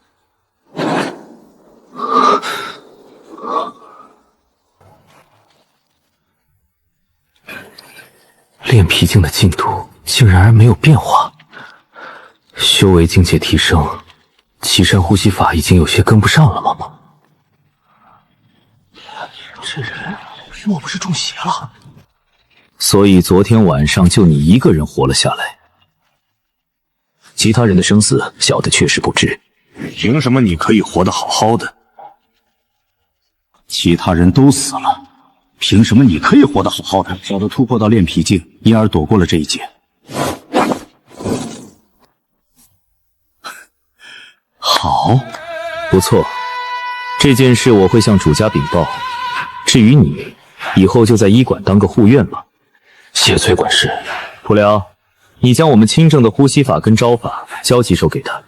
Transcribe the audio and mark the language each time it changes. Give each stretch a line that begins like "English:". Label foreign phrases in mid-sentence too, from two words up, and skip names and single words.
Chinese: 煉皮境的進度竟然沒有變化，修為境界提升，岐山呼吸法已經有些跟不上了嗎？這人莫不是中邪了？所以昨天晚上就你一個人活了下來，其他人的生死小的確實不知。憑什麼你可以活得好好的？其他人都死了，憑什麼你可以活得好好的？小的突破到煉皮境，因而躲過了這一劫。好，不錯，這件事我會向主家稟報。至於你，以後就在醫館當個護院吧。謝崔管事。普遼，你將我們清正的呼吸法跟招法交幾手給他。